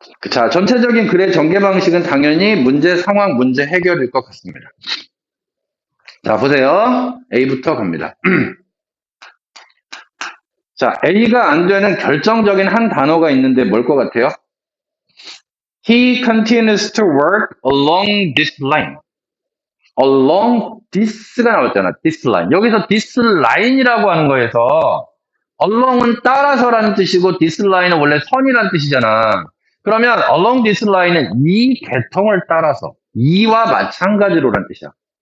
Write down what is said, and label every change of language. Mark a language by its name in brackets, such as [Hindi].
[Korean] 자, 전체적인 글의 전개 방식은 당연히 문제 상황, 문제 해결일 것 같습니다. 자, 보세요. A부터 갑니다. 자, A가 안 되는 결정적인 한 단어가 있는데 뭘 것 같아요? [English] He continues to work along this line. along this가 나왔잖아. this line. [Korean] 여기서 this line이라고 하는 거에서 along은 따라서라는 뜻이고 this line은 원래 선이라는 뜻이잖아. 그러면 [English] along this line [Korean] 은 이 계통을 따라서 이와 마찬가지로라는 뜻이야.